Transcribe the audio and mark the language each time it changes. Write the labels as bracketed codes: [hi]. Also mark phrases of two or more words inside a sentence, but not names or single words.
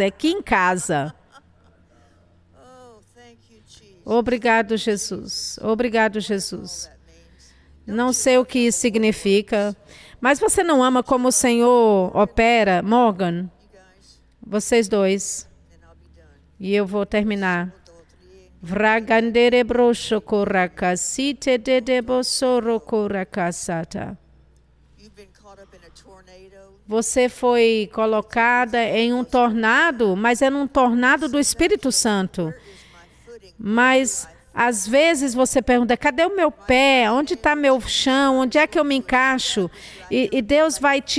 [pt] É aqui em casa. Obrigado, Jesus. Obrigado, Jesus. Não sei o que isso significa, mas você não ama como o Senhor opera, Morgan? Vocês dois. E eu vou terminar. Vragandere brocho korakasite de debosoro korakasata. Você foi colocada em um tornado, mas é um tornado do Espírito Santo. Mas às vezes você pergunta, cadê o meu pé? Onde está meu chão? Onde é que eu me encaixo?